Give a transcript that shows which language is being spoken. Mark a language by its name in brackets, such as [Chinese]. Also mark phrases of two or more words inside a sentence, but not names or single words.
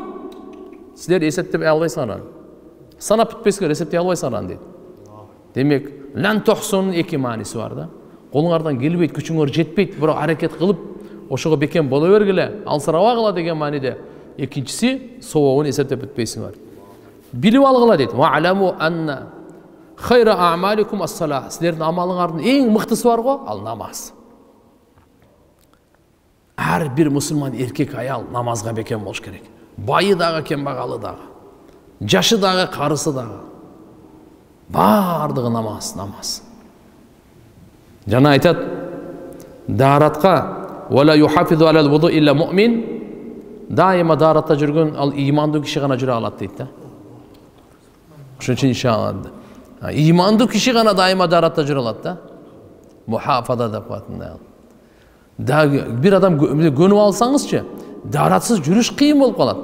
[Kyrgyz] Силер эсептеп албайсыңар. Санап бүтпөйсүңөр, эсептей албайсыңар дейт. Демек, [Arabic] لن تحصوه [Kyrgyz] эки мааниси бар да. Колуңардан келбейт, күчүңөр жетпейт, бирок аракет кылып, ошого бекем боло бергиле, алсырабагыла деген мааниде. Экинчиси, сообун эсептеп бүтпөйсүңөр. Билип алгыла дейт. [Arabic] واعلموا أن خير أعمالكم الصلاة. [Kyrgyz] Силердин амалыңардын эң мыктысы бар го, ал намаз. Ар бир мусулман эркек аял намазга бекем болуш керек. Байы дагы, кембагалы дагы. Жашы дагы, карысы дагы. Бардыгы намаз. Жана айтат, даратка [Arabic] ولا يحافظ على الوضوء إلا مؤمن. [Kyrgyz] Дайыма даратта жүргөн ал имандуу киши гана жүрө алат дейт да. Ошон үчүн иншалла имандуу киши гана дайыма даратта жүрө алат да. Мухафаза деп коет мындай. Бир адам көнүп алсаңызчы, даратсыз жүрүш кыйын болуп калат.